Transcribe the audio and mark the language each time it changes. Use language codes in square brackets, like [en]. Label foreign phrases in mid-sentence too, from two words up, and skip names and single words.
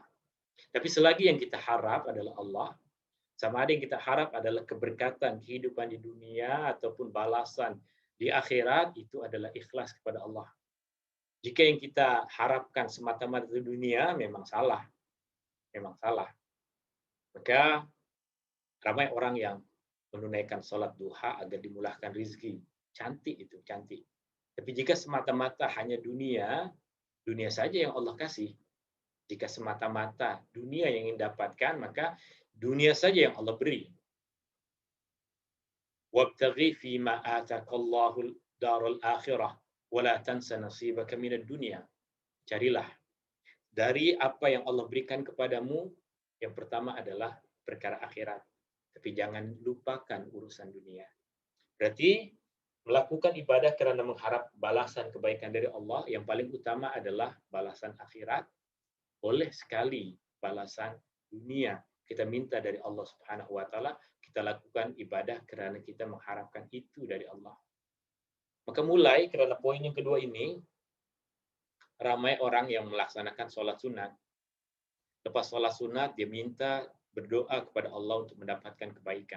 [ms] Tapi selagi yang kita harap adalah Allah, sama ada yang kita harap adalah keberkatan kehidupan di dunia ataupun balasan di akhirat, itu adalah ikhlas kepada Allah. Jika yang kita harapkan semata-mata di dunia, memang salah. Memang salah. Maka ramai orang yang menunaikan solat duha agar dimulahkan rizki. Cantik itu, cantik. Tapi jika semata-mata hanya dunia, dunia saja yang Allah kasih. Jika semata-mata dunia yang ingin dapatkan, maka dunia saja yang Allah beri. [ar] وابتغ فيما آتاك الله الدار الآخرة ولا تنس نصيبك من الدنيا. [ms] Carilah dari apa yang Allah berikan kepadamu, yang pertama adalah perkara akhirat. Tapi jangan lupakan urusan dunia. Berarti melakukan ibadah kerana mengharap balasan kebaikan dari Allah, yang paling utama adalah balasan akhirat. boleh sekali balasan dunia. Kita minta dari Allah [ar] سبحانه وتعالى, [ms] kita lakukan ibadah kerana kita mengharapkan itu dari Allah. Maka mulai kerana poin yang kedua ini, ramai orang yang melaksanakan solat sunat. Lepas solat sunat, dia minta berdoa kepada Allah untuk mendapatkan kebaikan.